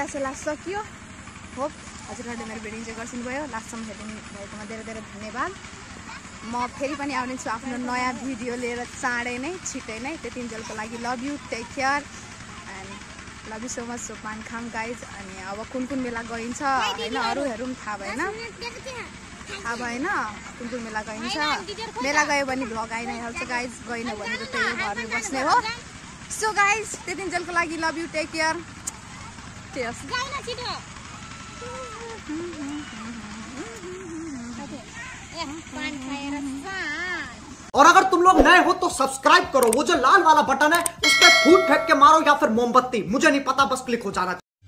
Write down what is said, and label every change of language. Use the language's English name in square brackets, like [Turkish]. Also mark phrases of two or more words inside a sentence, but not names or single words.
[Nepali] सेला सकियो होप हजुरहरूले मेरो भिडियो इन्जोय गरिदिनु भयो लास्टसम्म हेरिदिनु भएकोमा धेरै धेरै धन्यवाद म फेरि पनि आउने छु आफ्नो नयाँ भिडियो लिएर चाँडै नै छिटै नै त्यतिन्जेलको लागि [English] love you take care and love you so much so [Nepali] पान खाम गाइज अनि अब कुन मेला गइन्छ होइन अरूहरू पनि थाहा भएन कुन मेला गइन्छ मेला गयो भने भ्लग आइ नै हाल्छ गाइज गएन भने त त्यही घरमै बस्ने हो [English] so guys [Nepali] त्यतिन्जेलको लागि [English] love you take care [Hindi] और अगर तुम लोग नए हो तो सब्सक्राइब करो वो जो लाल वाला बटन है उस पर फूट फेंक के मारो या फिर मोमबत्ती मुझे नहीं पता बस क्लिक हो जाना चाहिए।